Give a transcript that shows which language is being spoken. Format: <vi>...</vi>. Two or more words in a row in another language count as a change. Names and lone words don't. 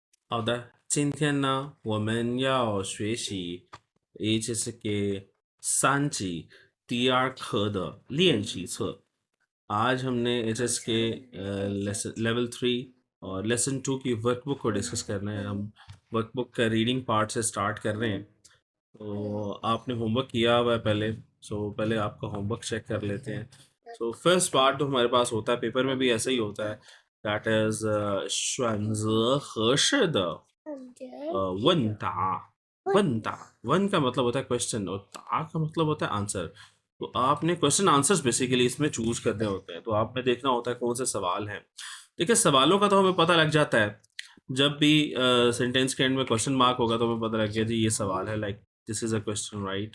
<zh>好的，今天呢，我们要学习 HSK 3级第2课的练习册।</zh> <hi>आज हमने HSK लेवल 3 और लेसन 2 की वर्कबुक को डिस्कस करना है। हम वर्कबुक का</hi> <en>reading part</en> <hi>से स्टार्ट कर रहे हैं। तो आपने होमवर्क किया हुआ है पहले, सो पहले आपका होमवर्क चेक कर लेते हैं। सो</hi> <en>first part</en> <hi>जो हमारे पास होता है, पेपर में भी ऐसा ही होता है, दैट इज</hi> <zh>选择合适的问答。</zh> <hi>问答 वन का मतलब होता है क्वेश्चन और ता का मतलब होता है आंसर। तो आपने</hi> <en>question answers</en> <hi>बेसिकली इसमें चूज करने होते हैं। तो आप में देखना होता है कौन से सवाल हैं। देखिए, सवालों का तो हमें पता लग जाता है, जब भी सेंटेंस के एंड में क्वेश्चन मार्क होगा तो हमें पता लग गया जी ये सवाल है,</hi> <en>like this is a question, right.</en>